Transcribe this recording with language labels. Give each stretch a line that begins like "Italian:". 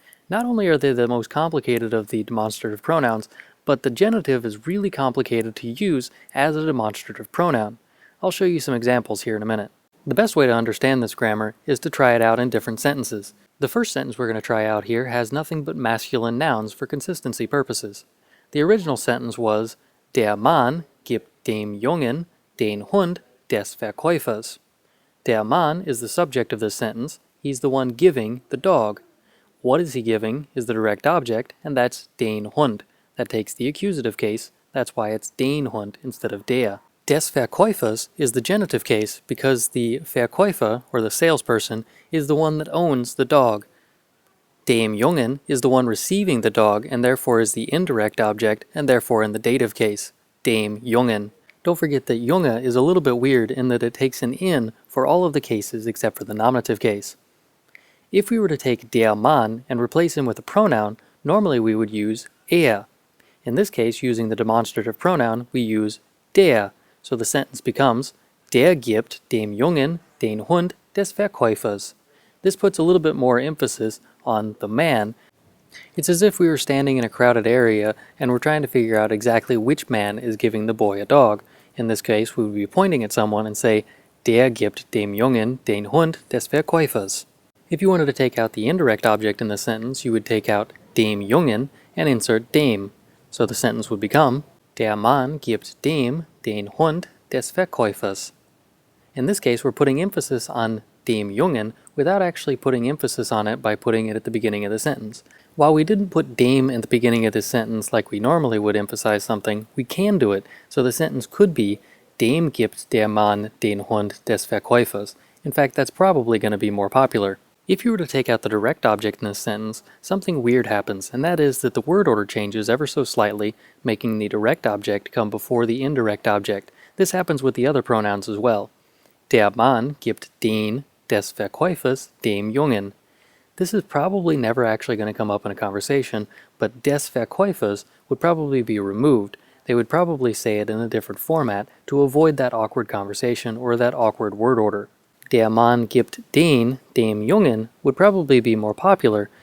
English: Not only are they the most complicated of the demonstrative pronouns, but the genitive is really complicated to use as a demonstrative pronoun. I'll show you some examples here in a minute. The best way to understand this grammar is to try it out in different sentences. The first sentence we're going to try out here has nothing but masculine nouns for consistency purposes. The original sentence was
German: Der Mann gibt dem Jungen den Hund des Verkäufers.
English: Der Mann is the subject of this sentence. He's the one giving the dog. What is he giving is the direct object, and that's den Hund. That takes the accusative case. That's why it's den Hund instead of der. Des Verkäufers is the genitive case because the Verkäufer, or the salesperson, is the one that owns the dog. Dem Jungen is the one receiving the dog and therefore is the indirect object and therefore in the dative case, dem Jungen. Don't forget that Junge is a little bit weird in that it takes an in for all of the cases except for the nominative case. If we were to take der Mann and replace him with a pronoun, normally we would use er. In this case, using the demonstrative pronoun, we use der. So the sentence becomes,
German: Der gibt dem Jungen den Hund des Verkäufers.
English: This puts a little bit more emphasis on the man. It's as if we were standing in a crowded area and we're trying to figure out exactly which man is giving the boy a dog. In this case, we would be pointing at someone and say,
German: Der gibt dem Jungen den Hund des Verkäufers.
English: If you wanted to take out the indirect object in the sentence, you would take out dem Jungen and insert dem. So the sentence would become,
German: Der Mann gibt dem den Hund des Verkäufers.
English: In this case, we're putting emphasis on dem Jungen without actually putting emphasis on it by putting it at the beginning of the sentence. While we didn't put dem at the beginning of this sentence like we normally would emphasize something, we can do it, so the sentence could be
German: Dem gibt der Mann den Hund des Verkäufers.
English: In fact, that's probably going to be more popular. If you were to take out the direct object in this sentence, something weird happens, and that is that the word order changes ever so slightly, making the direct object come before the indirect object. This happens with the other pronouns as well.
German: Der Mann gibt den des Verkäufers dem Jungen.
English: This is probably never actually going to come up in a conversation, but des Verkäufers would probably be removed. They would probably say it in a different format to avoid that awkward conversation or that awkward word order.
German: Der Mann gibt den dem Jungen
English: would probably be more popular.